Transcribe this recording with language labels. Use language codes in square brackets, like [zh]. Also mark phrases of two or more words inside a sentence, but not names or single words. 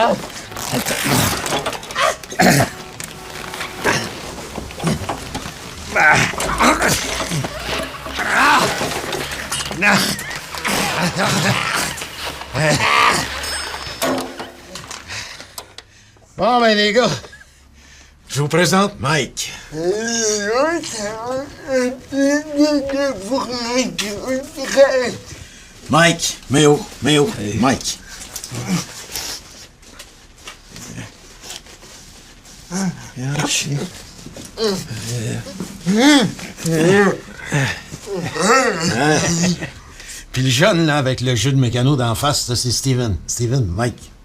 [fr] Non. Bon, ben, les gars, je vous présente Mike. Mike, Méo, hey. Mike. Puis le jeune, là, avec le jeu de mécano d'en face, ça, c'est Steven. Steven, Mike.